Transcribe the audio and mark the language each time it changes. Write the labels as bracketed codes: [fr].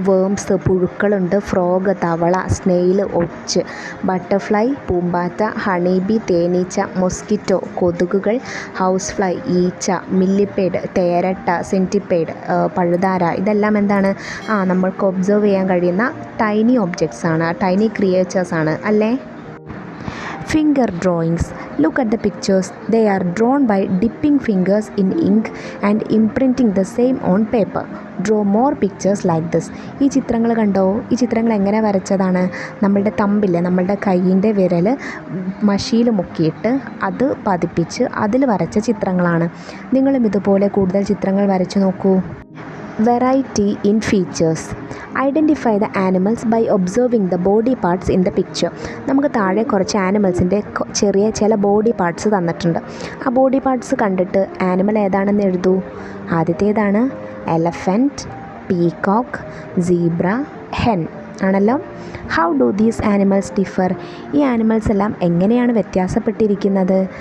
[ml] Worms പുഴുക്കളുണ്ട്, frog തവള, snail ഒച്ച്, butterfly പൂമ്പാറ്റ, honeybee തേനീച്ച, mosquito കൊതുകുകൾ, ഹൗസ് ഫ്ലൈ ഈച്ച, മില്ലിപ്പേഡ് തേരട്ട, സെൻറ്റിപ്പേഡ് പഴുതാര. ഇതെല്ലാം എന്താണ്? നമ്മൾക്ക് ഒബ്സർവ് ചെയ്യാൻ കഴിയുന്ന ടൈനി ഒബ്ജക്ട്സ് ആണ്, ടൈനി ക്രിയേച്ചേഴ്സ് ആണ് അല്ലേ? [en] Finger drawings. Look at the pictures. They are drawn by dipping fingers in ink and imprinting the same on paper. Draw more pictures like this. [ml] ഈ ചിത്രങ്ങൾ കണ്ടോ? ഈ ചിത്രങ്ങൾ എങ്ങനെ വരച്ചതാണ്? നമ്മളുടെ തമ്പിൽ, നമ്മളുടെ കയ്യിൻ്റെ വിരൽ മഷിയിൽ മുക്കിയിട്ട് അത് പതിപ്പിച്ച് അതിൽ വരച്ച ചിത്രങ്ങളാണ്. നിങ്ങളും ഇതുപോലെ കൂടുതൽ ചിത്രങ്ങൾ വരച്ചു നോക്കൂ. [en] Variety in features. Identify the animals by observing the body parts in the picture. [ml] നമുക്ക് താഴെ കുറച്ച് ആനിമൽസിൻ്റെ ചെറിയ ചില ബോഡി പാർട്സ് തന്നിട്ടുണ്ട്. ആ ബോഡി പാർട്സ് കണ്ടിട്ട് ആനിമൽ ഏതാണെന്ന് എഴുതൂ. ആദ്യത്തേതാണ് എലഫൻറ്റ്, പീകോക്ക്, സീബ്ര, ഹെൻ ആണല്ലോ. [en] How do these animals differ? [ml] ഈ ആനിമൽസ് എല്ലാം എങ്ങനെയാണ് വ്യത്യാസപ്പെട്ടിരിക്കുന്നത്?